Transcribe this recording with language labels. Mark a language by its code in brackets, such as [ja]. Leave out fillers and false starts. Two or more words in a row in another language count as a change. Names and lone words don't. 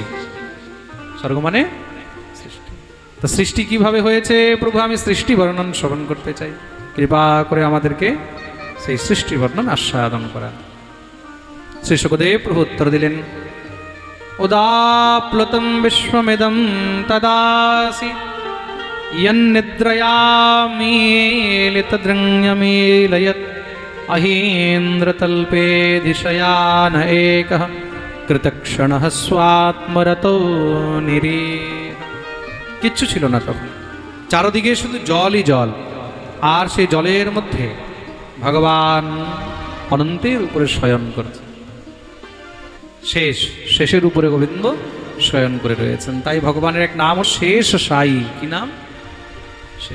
[bn] স্বর্গ মানে সৃষ্টি। তো সৃষ্টি কিভাবে হয়েছে প্রভু? আমি সৃষ্টি বর্ণন শ্রবণ করতে চাই। কৃপা করে আমাদেরকে সেই সৃষ্টি বর্ণন আস্বাদন করা। শ্রী সুখদেব প্রভু উত্তর দিলেন, [sa] উদাপ্লুতম বিশ্বমিদং তদাসি यन्निद्रयामीलितदृङ्यमीलयत् अहीन्द्रतल्पे दिशयान एकः कृतक्षणः स्वात्मरतो निरीह। [bn] কিচ্ছু ছিল না তখন, চারদিকে শুধু জলই জল, আর সেই জলের মধ্যে ভগবান অনন্তের উপরে শয়ন করছে। শেষের উপরে গোবিন্দ শয়ন করে রয়েছেন। তাই ভগবানের এক নাম শেষ সাই। কি নাম? শেষ।